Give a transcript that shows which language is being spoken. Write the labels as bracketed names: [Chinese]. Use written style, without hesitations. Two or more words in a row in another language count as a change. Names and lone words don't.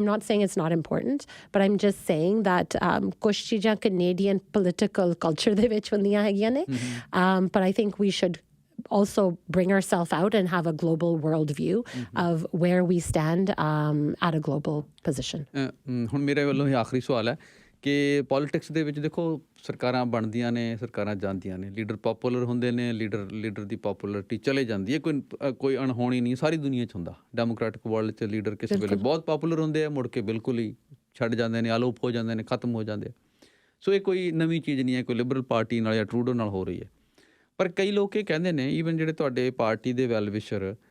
[English] I'm not saying it's not important but I'm just saying that [Punjabi] ਕੁਛ ਚੀਜ਼ਾਂ [English] Canadian political culture [Punjabi] ਦੇ ਵਿੱਚ ਹੁੰਦੀਆਂ ਹੈਗੀਆਂ ਨੇ [English] but I think we should also bring ourselves out and have a global world view of where we stand at a global position. [Punjabi] ਹੁਣ ਮੇਰੇ ਵੱਲੋਂ ਇਹ ਆਖਰੀ ਸਵਾਲ ਹੈ ਕਿ ਪੋਲਿਟਿਕਸ ਦੇ ਵਿੱਚ ਦੇਖੋ ਸਰਕਾਰਾਂ ਬਣਦੀਆਂ ਨੇ ਸਰਕਾਰਾਂ ਜਾਂਦੀਆਂ ਨੇ ਲੀਡਰ ਪੋਪੂਲਰ ਹੁੰਦੇ ਨੇ ਲੀਡਰ ਦੀ ਪੋਪੂਲਰਿਟੀ ਚਲੇ ਜਾਂਦੀ ਹੈ ਕੋਈ ਅਣਹੋਣੀ ਨਹੀਂ ਸਾਰੀ ਦੁਨੀਆ 'ਚ ਹੁੰਦਾ [English] democratic world [Punjabi] 'ਚ ਲੀਡਰ ਕਿਸੇ ਵੇਲੇ ਬਹੁਤ ਪੋਪੂਲਰ ਹੁੰਦੇ ਆ ਮੁੜ ਕੇ ਬਿਲਕੁਲ ਹੀ ਛੱਡ ਜਾਂਦੇ ਨੇ ਆਲੋਪ ਹੋ ਜਾਂਦੇ ਨੇ ਖਤਮ ਹੋ ਜਾਂਦੇ ਸੋ ਇਹ ਕੋਈ ਨਵੀਂ ਚੀਜ਼ ਨਹੀਂ ਹੈ ਕੋਈ ਲਿਬਰਲ ਪਾਰਟੀ ਨਾਲ ਜਾਂ ਟਰੂਡੋ ਨਾਲ ਹੋ ਰਹੀ ਹੈ ਪਰ ਕਈ ਲੋਕ ਇਹ ਕਹਿੰਦੇ ਨੇ ਈਵਨ ਜਿਹੜੇ ਤੁਹਾਡੇ ਪਾਰਟੀ ਦੇ [English] well wisher